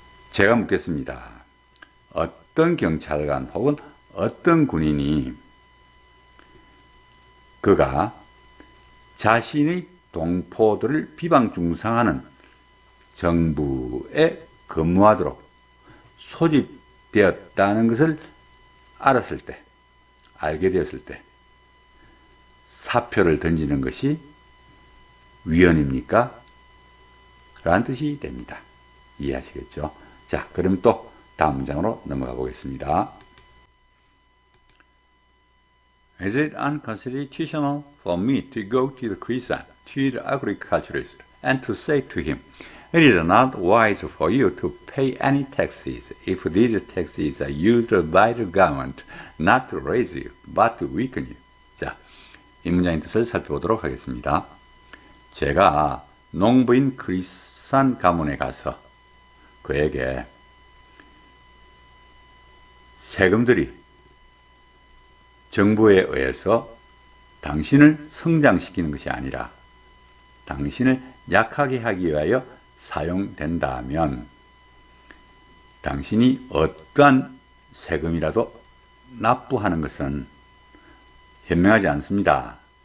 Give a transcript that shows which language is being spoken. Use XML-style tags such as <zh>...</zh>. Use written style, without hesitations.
<ko>제가 묻겠습니다. 어떤 경찰관 혹은 어떤 군인이 그가 자신의 동포들을 비방중상하는 정부에 근무하도록 소집되었다는 것을 알았을 때, 알게 되었을 때 사표를 던지는 것이 위헌입니까? 라는 뜻이 됩니다. 이해하시겠죠? 자, 그럼 또 다음 문장으로 넘어가 보겠습니다.</ko> <en>Is it unconstitutional for me to go to the Krisan, to the agriculturist, and to say to him, it is not wise for you to pay any taxes if these taxes are used by the government not to raise you, but to weaken you.</en> <ko>자, 이 문장의 뜻을 살펴보도록 하겠습니다. 제가 농부인 크리산 가문에 가서 그에게 세금들이 정부에 의해서 당신을 성장시키는 것이 아니라 당신을 약하게 하기 위하여 사용된다면 당신이 어떠한 세금이라도 납부하는 것은 현명하지 않습니다.</ko>